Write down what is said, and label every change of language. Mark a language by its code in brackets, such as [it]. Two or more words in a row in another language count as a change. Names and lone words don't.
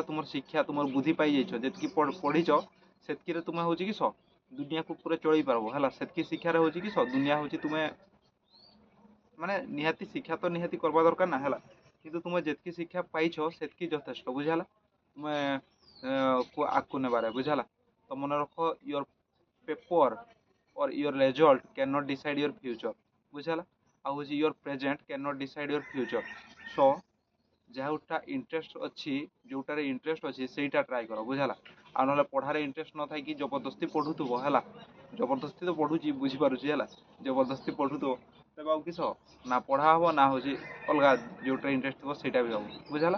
[or] ତୁମର ଶିକ୍ଷା ତୁମର ବୁଦ୍ଧି ପାଇଯାଇଛ, ଯେତିକି ପଢ଼ିଛ ସେତିକିରେ ତୁମେ ହେଉଛି କିସ ଦୁନିଆକୁ ପୁରା ଚଳେଇ ପାରିବ ହେଲା। ସେତିକି ଶିକ୍ଷାରେ ହେଉଛି କିସ ଦୁନିଆ ହେଉଛି ତୁମେ ମାନେ ନିହାତି ଶିକ୍ଷା ତ ନିହାତି କରିବା ଦରକାର ନା ହେଲା। କିନ୍ତୁ ତୁମେ ଯେତିକି ଶିକ୍ଷା ପାଇଛ ସେତିକି ଯଥେଷ୍ଟ ବୁଝିଲା। ତୁମେ ଆଗକୁ ନେବାରେ ବୁଝିଲା। ତ ମନେ ରଖ, [en] your paper or your result cannot decide your future ବୁଝିଲା। [or] ଆଉ ହେଉଛି [en] your present cannot decide your future। [or] so ଯାହାଟା ଇଣ୍ଟରେଷ୍ଟ ଅଛି, ଯେଉଁଟାରେ ଇଣ୍ଟରେଷ୍ଟ ଅଛି ସେଇଟା ଟ୍ରାଏ କର ବୁଝିଲା। ଆଉ ନହେଲେ ପଢ଼ାରେ ଇଣ୍ଟରେଷ୍ଟ ନଥାଇକି ଜବରଦସ୍ତି ପଢ଼ୁଥିବ ହେଲା, ଜବରଦସ୍ତି ତ ପଢ଼ୁଛି ବୁଝିପାରୁଛି ହେଲା, ଜବରଦସ୍ତି ପଢ଼ୁଥିବ ତେବେ ଆଉ କିସ ନା ପଢ଼ା ହେବ ନା ହେଉଛି ଅଲଗା ଯେଉଁଟାରେ ଇଣ୍ଟରେଷ୍ଟ ଥିବ ସେଇଟା ବି ହେବ ବୁଝିଲା।